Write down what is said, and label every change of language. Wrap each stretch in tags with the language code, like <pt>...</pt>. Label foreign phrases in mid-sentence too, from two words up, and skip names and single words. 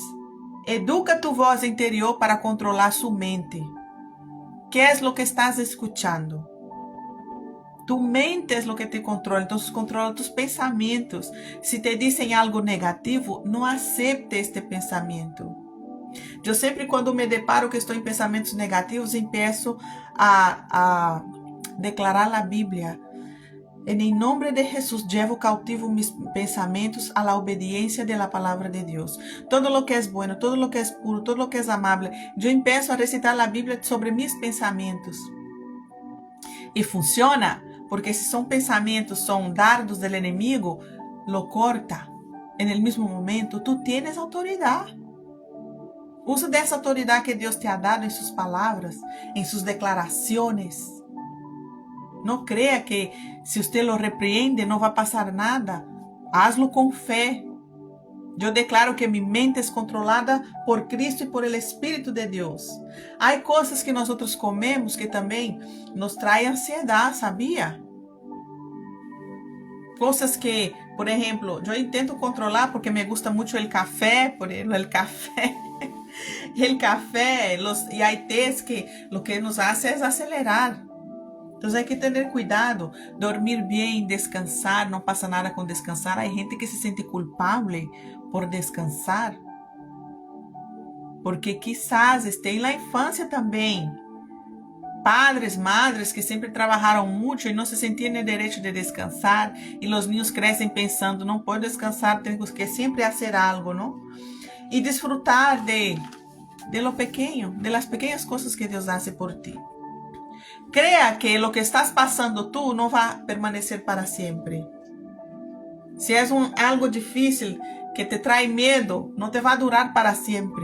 <es>Educa tu voz interior para controlar su mente. ¿Qué es lo que estás escuchando? Tu mente es lo que te controla, entonces controla tus pensamientos. Si te dicen algo negativo, no acepte este pensamiento.</es> <pt>Eu sempre, quando me deparo que estou em pensamentos negativos,</pt> <es>empiezo a declarar</es> <pt>a Bíblia. Em nome de Jesus,</pt> <es>llevo cautivo mis pensamentos a la obediencia de la palabra de Dios. Todo lo que es bueno, todo lo que es puro, todo lo que es amable. Yo empiezo a recitar la Biblia sobre mis pensamientos.</es> <pt>E funciona, porque se são pensamentos, são dardos</pt> <es>del enemigo, lo corta. En el mismo momento, tú tienes autoridade.</es> <pt>Usa dessa autoridade que Deus</pt> <es>te ha dado</es> <pt>em suas palavras, em suas declarações. Não creia que se você lo repreende não vai passar nada.</pt> <es>Hazlo</es> <pt>com fé. Eu declaro que minha mente é controlada por Cristo e por el Espírito de Deus. Há coisas que nós outros comemos que também nos traem ansiedade, sabia? Coisas que, por exemplo, eu tento controlar porque</pt> <es>me gusta</es> <pt>muito o café, por exemplo, o café.</pt> <es>El café y hay tés que lo que nos hace es acelerar. Entonces hay que tener cuidado, dormir bien, descansar, no pasa nada con descansar. Hay gente que se siente culpable por descansar, porque quizás esté en la infancia también.</es> <pt>Padres, madres que sempre trabalharam muito e não se sentiam no direito de descansar, e os niños crescem pensando, não pode descansar, tenho que sempre fazer algo, não? E desfrutar</pt> <es>de lo pequeño, de las pequeñas cosas que Dios hace por ti. Crea que lo que estás pasando tú no va a permanecer para siempre. Si es algo difícil que te trae miedo, no te va a durar para siempre.</es>